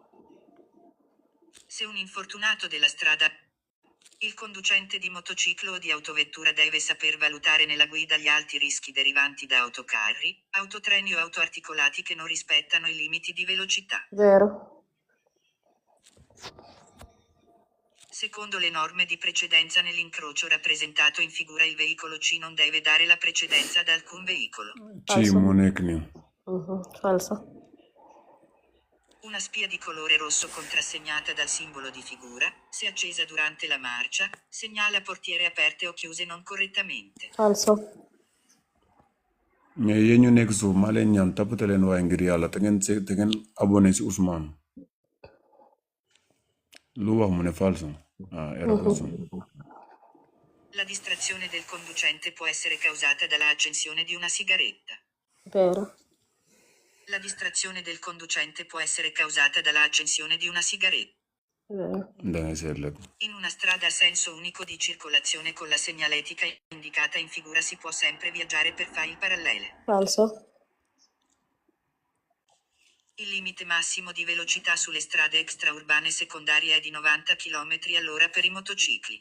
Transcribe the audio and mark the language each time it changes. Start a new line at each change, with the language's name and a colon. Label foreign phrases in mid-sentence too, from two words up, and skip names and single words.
Italian: Se un infortunato della strada, il conducente di motociclo o di autovettura deve saper valutare nella guida gli alti rischi derivanti da autocarri, autotreni o autoarticolati che non rispettano i limiti di velocità. vero Secondo le norme di precedenza nell'incrocio rappresentato in figura il veicolo C non deve dare la precedenza ad alcun veicolo.
Wolof: ci moo nekk nii
Italian: falso Una spia di colore rosso contrassegnata dal simbolo di figura, se accesa durante la marcia, segnala portiere aperte o chiuse non correttamente. falso
Wolof: mais yéen ñu nekk suuf maa leen ñaan tappate leen waaye ngir yàlla te ngeen abonné si Ousmane lu wax mu ne
Italian: falso era così. La distrazione del conducente può essere causata dalla accensione di una sigaretta. vero La distrazione del conducente può essere causata dalla accensione di una sigaretta. vero
Wolof: dangay seet lépp
Italian: In una strada a senso unico di circolazione con la segnaletica indicata in figura si può sempre viaggiare per file parallele. falso Il limite massimo di velocità sulle strade extraurbane secondarie è di 90 km all'ora per i motocicli.